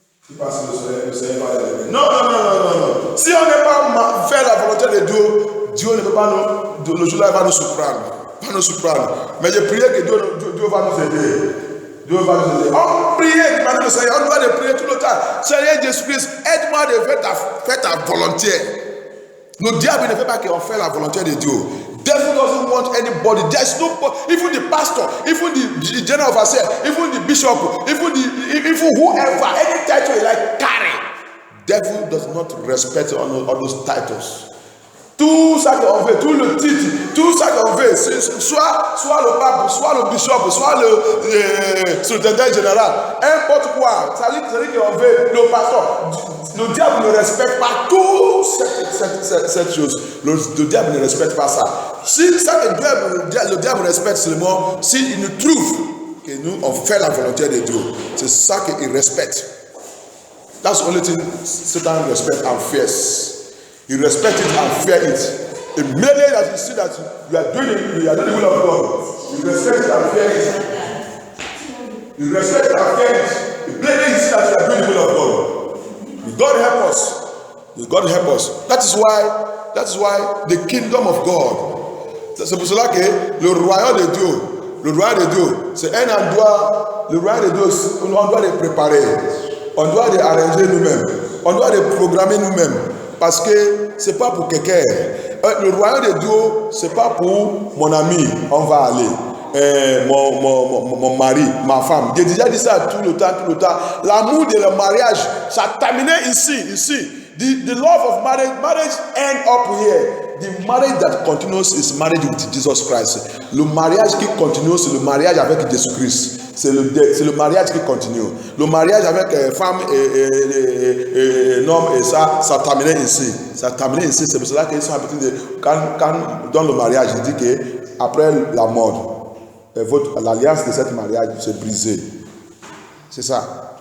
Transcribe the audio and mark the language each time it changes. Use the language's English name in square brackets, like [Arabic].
[French] Ils pensent que le Seigneur va les donner. Non. Si on n'est pas faire la volonté de Dieu, Dieu ne peut pas nous, le jour-là, il va nous surprendre. Mais je prie que Dieu va nous aider. Dieu va nous aider. On prie, demande au Seigneur, on doit le prier tout le temps. Seigneur Jésus-Christ, aide-moi de faire ta volonté. Le diable ne fait pas qu'on fait la volonté de Dieu. [English] Devil doesn't want anybody. There's no, even the pastor, even the general overseer, even the bishop, even whoever, any title you like carry. Devil does not respect all those titles. [French] Tout ça qu'on veut, tout le titre, tout ça qu'on veut, soit le pape, soit le bishop, soit le secrétaire général, n'importe quoi, ça dit qu'on veut, le pasteur, le diable ne respecte pas toute cette chose. Le diable ne respecte pas ça. Si ça que le diable respecte seulement, s'il nous trouve que nous on fait la volonté de Dieu, c'est ça qu'il respecte. [English] That's the only thing Satan respects and fears. You respect it and fear it. Immediately that you see that you are doing the will of God, you respect it and fear it. You respect it and fear it. Immediately you see that you are doing the will of God. God help us. God help us. That is why the kingdom of God. [French] C'est pour cela que le royaume de Dieu, c'est un endroit, le royaume de Dieu, on doit le préparer. On doit les arranger nous-mêmes. On doit les programmer nous-mêmes. Parce que c'est pas pour quelqu'un. Le royaume de Dieu, c'est pas pour mon ami, on va aller. Mon mari, ma femme. J'ai déjà dit ça tout le temps. L'amour de le mariage, ça terminé ici. [English] The love of marriage end up here. The marriage that continues is marriage with Jesus Christ. [French] Le mariage qui continue, c'est le mariage avec Jésus-Christ. C'est le mariage qui continue. Le mariage avec femme et homme, et ça terminait ici. C'est pour cela qu'ils sont habitués de. Quand dans le mariage, il dit que après la mort, l'alliance de ce mariage s'est brisée. C'est ça.